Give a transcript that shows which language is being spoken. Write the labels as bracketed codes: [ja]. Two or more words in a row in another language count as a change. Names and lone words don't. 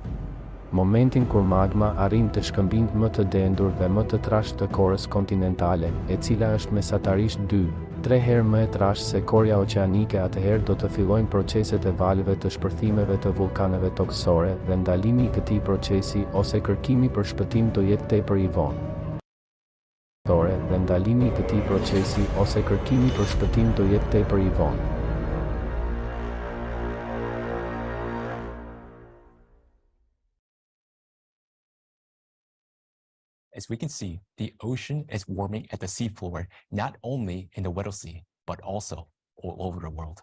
[sq] Momentin kur magma arrin të shkëmbijë më të dendur dhe më të trashë të korës kontinentale, e cila është mesatarisht 2-3 herë më e trashë se korja oqeanike, atëherë do të fillojnë proceset e valëve të shpërthimeve të vulkaneve toksore dhe ndalimi i këtij procesi ose kërkimi për shpëtim do jetë tepër i vonë. Dhe ndalimi i këtij procesi ose kërkimi për shpëtim do jetë tepër i vonë. [en] As we can see, the ocean is warming at the seafloor, not only in the Weddell Sea, but also all over the world.